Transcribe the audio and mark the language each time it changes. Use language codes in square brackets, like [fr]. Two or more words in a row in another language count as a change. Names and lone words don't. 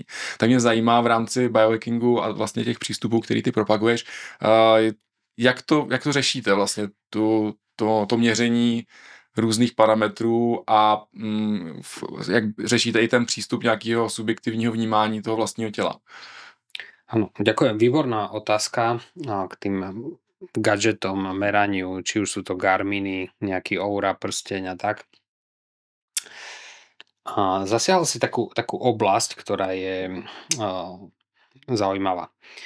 [cs] Tak mě zajímá v rámci biohackingu a vlastně těch přístupů, který ty propaguješ, jak to řešíte vlastně, to měření různých parametrů a jak řešíte i ten přístup nějakého subjektivního vnímání toho vlastního těla? [sk] Áno, ďakujem. Výborná otázka k tým gadgetom, meraniu, či už sú to Garminy, nejaký Oura, prsteň a tak. Zasiahol si takú oblasť, ktorá je zaujímavá.